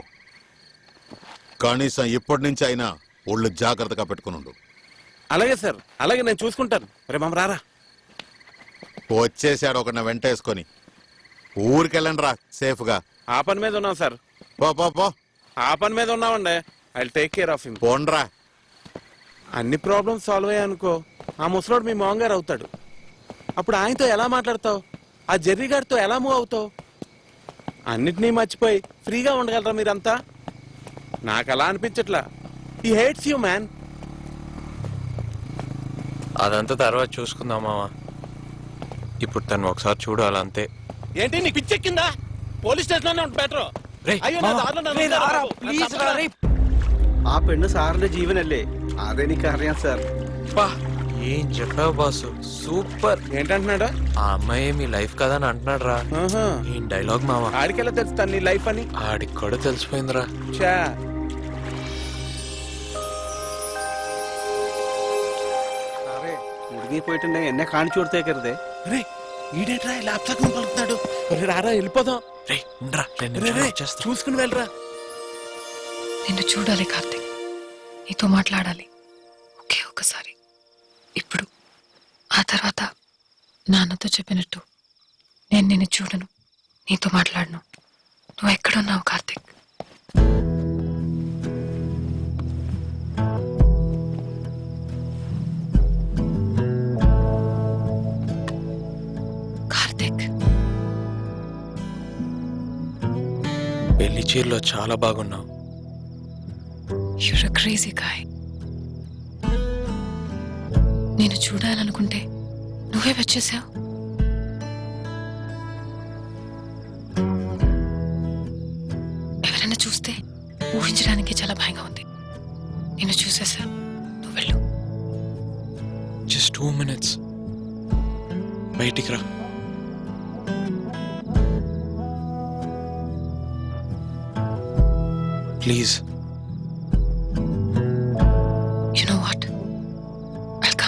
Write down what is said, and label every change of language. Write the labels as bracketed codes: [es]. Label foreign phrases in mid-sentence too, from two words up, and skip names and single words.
[te] కనీసం ఇప్పటి నుంచి అయినా ఒళ్ళు జాగ్రత్తగా పెట్టుకునుండు. అలాగే సార్, అలాగే నేను చూసుకుంటాను. రే మామ రారా. వచ్చేసాడు ఒకరిని వెంటేసుకొని. ఊరికెళ్ళండి రా సేఫ్గా. ఆ పని మీద ఉన్నాం సార్. పో పో పో. ఆ పని మీద ఉన్నామండి. [en] I will take care of him. [te] పోండ్రా. అన్ని ప్రాబ్లమ్స్ సాల్వ్ అయ్యాయనుకో, ఆ ముసలోడు మీ మామగారు అవుతాడు. అప్పుడు ఆయనతో ఎలా మాట్లాడతావు? ఆ జెర్రీ గారితో ఎలా మూవ్ అవుతావు? అన్నిటినీ మర్చిపోయి ఫ్రీగా ఉండగలరా మీరంతా? నాకు అలా అనిపించట్లా. [en] he hates you man. [te] అదంతా తర్వాత చూసుకుందాం మామ. ఇప్పుడు తను ఒకసారి చూడాలంతే. ఏంటి నీకు పిచ్చెక్కిందా? పోలీస్ స్టేషన్ లోనే ఉంటుంది బెటర్. [ml] അയ്യോ ആ പെണ്ണ് സാറിന്റെ ജീവനല്ലേ? അതെനിക്കറിയാം സാർ. [te] ఏం చెప్పావు బాసు, సూపర్. ఏంటంటున్నాడు? ఆ అమ్మాయి మీ లైఫ్ కదా అని అంటున్నాడు రా. ఏం డైలాగ్ మామ. ఆడికెలా తెలుస్తాను నీ లైఫ్ అని? ఆడికి కూడా తెలిసిపోయిందిరా. చా [ml] സാറേ, കുടുങ്ങിപ്പോയിട്ടുണ്ടെ എന്നെ കാണിച്ചു കൊടുത്തേക്കരുതേ. [te] రే ఈడేట్రా ఇలా అప్సకం పలుకుతాడు. రారా వెళ్ళిపోదాం. రే ఉండరా, చూసుకుని వెళ్ళరా. నిన్ను చూడాలి కార్తిక్, నీతో మాట్లాడాలి ఒకే ఒక్కసారి. ఇప్పుడు ఆ తర్వాత నాన్నతో చెప్పినట్టు నేను నిన్ను చూడను, నీతో మాట్లాడను. నువ్వు ఎక్కడున్నావు కార్తిక్? కార్తిక్, పెళ్లి చీరలో చాలా బాగున్నావు. [en] you're a crazy guy. [te] నేను చూడాలనుకుంటే నువ్వే వచ్చేసావు. ఎవరైనా చూస్తే ఊహించడానికి చాలా భయంగా ఉంది. నేను చూసేసా, నువ్వు వెళ్ళు. [en] just 2 minutes [te] బయటికి రా. ప్లీజ్. [en] You know what? I'll come.